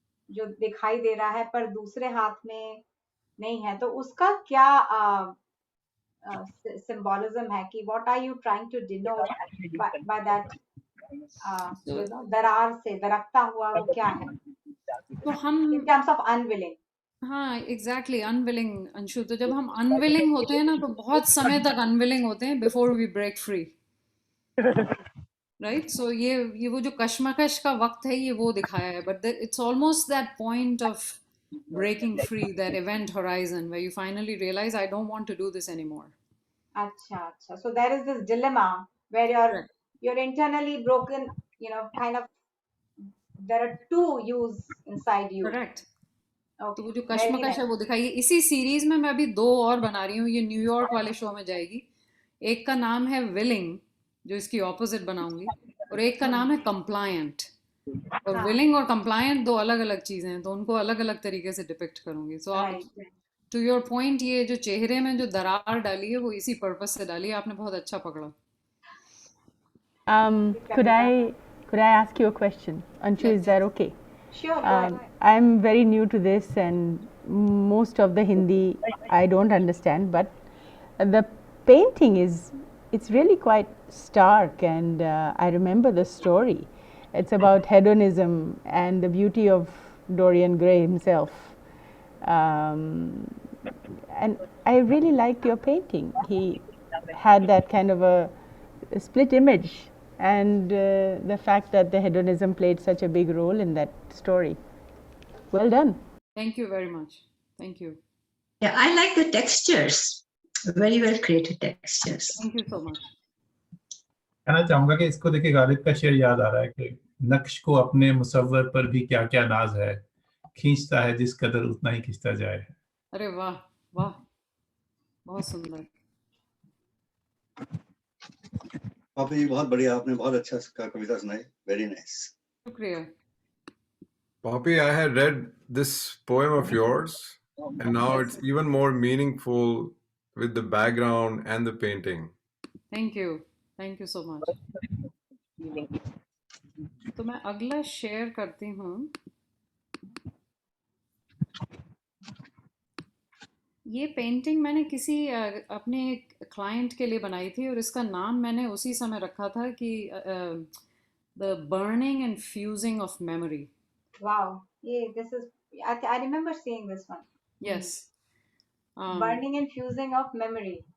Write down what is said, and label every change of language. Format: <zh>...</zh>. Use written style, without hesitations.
<hi>जो दिखाई दे रहा है पर दूसरे हाथ में नहीं है। तो उसका क्या सिंबोलिज्म है कि</hi> <en>what are you trying to denote by that</en> <hi>दरार से दरकता हुआ वो क्या है? तो हम</hi> <en>In terms of unveiling.</en> <hi>हाँ एग्जैक्टली, अनविलिंग अंशु। तो जब हम अनविलिंग होते हैं ना तो बहुत समय तक अनविलिंग होते हैं</hi> <en>Before we break free.</en> <hi>Right. सो ये वो जो कश्मकश का वक्त है ये वो दिखाया है।</hi> <en>But it's almost that point of breaking free, that event horizon where you finally realize I don't want to do this anymore.</en> <hi>अच्छा।</hi> <en>So there is this dilemma where you're internally broken, kind of there are two yous inside you. Correct. Okay.</en> <hi>तो वो जो कश्मकश है वो दिखाई। इसी series में मैं अभी 2 और बना रही हूँ, ये न्यूयॉर्क वाले शो में जाएगी। एक का नाम है विलिंग, जो इसकी ऑपोजिट बनाऊंगी, और एक का नाम है कंप्लायंट। और विलिंग और कंप्लायंट 2 अलग अलग चीजें हैं, तो उनको अलग अलग तरीके से डिपिक्ट करूंगी।</hi> <en>so to your point,</en> <hi>ये जो चेहरे में जो दरार डाली है वो इसी पर्पस से डाली है। आपने बहुत अच्छा पकड़ा।</hi> <en>Could I ask you a question? Anshu, Yes. is that okay? Sure. I'm very new to this and most of the Hindi I don't understand, but the painting it's really quite stark, and I remember the story. It's about hedonism and the beauty of Dorian Gray himself. And I really liked your painting. He had that kind of a split image, and the fact that the hedonism played such a big role in that story. Well done. Thank you very much. Thank you. Yeah, I like the textures. Very well created textures. Thank you so much.</en> <hi>कहना चाहूंगा कि इसको देखे गालिब का शेर याद आ रहा है कि नक्श को अपने मुसव्वर पर भी क्या क्या नाज है, खींचता है जिस कदर उतना ही खींचता जाए। अरे वाह वाह। बहुत सुंदर। पॉपी बहुत बढ़िया, आपने बहुत अच्छा कविता सुनाई,</hi> <en>Very nice.</en> <hi>शुक्रिया।</hi> <en>Poppy, I had read this poem of yours, and now it's even more meaningful with the background and the painting. Thank you so much.</en> <hi>तो मैं अगला शेयर करती हूँ। ये पेंटिंग मैंने किसी अपने क्लाइंट के लिए बनाई थी और इसका नाम मैंने उसी समय रखा था कि</hi> <en>The burning and fusing of memory. Wow. Yeah, this is, I remember seeing this one. Yes, Burning and fusing of memory.</en>